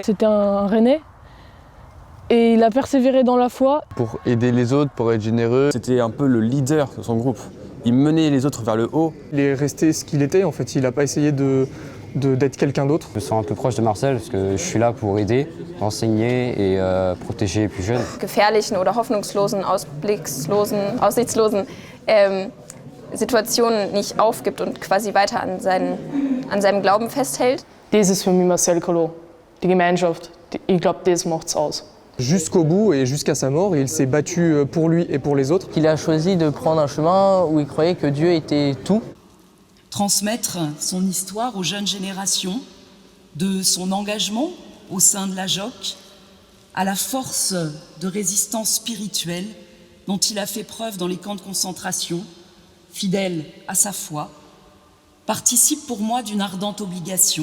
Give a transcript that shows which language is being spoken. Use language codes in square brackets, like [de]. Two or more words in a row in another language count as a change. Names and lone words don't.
[fr] C'était un Rennais et il a persévéré dans la foi. Pour aider les autres, pour être généreux. C'était un peu le leader de son groupe. Il menait les autres vers le haut. Il est resté ce qu'il était en fait, il n'a pas essayé d'être quelqu'un d'autre. Je me sens un peu proche de Marcel parce que je suis là pour aider, enseigner et protéger les plus jeunes. [de] Gefährlichen oder hoffnungslosen, ausblickslosen, aussichtslosen Situationen nicht aufgibt und quasi weiter an seinem Glauben festhält. Das ist für mich Marcel Callot, die Gemeinschaft. Ich glaube, das macht's aus. [fr] Jusqu'au bout et jusqu'à sa mort, il s'est battu pour lui et pour les autres. Il a choisi de prendre un chemin où il croyait que Dieu était tout. Transmettre son histoire aux jeunes générations, de son engagement au sein de la JOC, à la force de résistance spirituelle dont il a fait preuve dans les camps de concentration, fidèle à sa foi, participe pour moi d'une ardente obligation.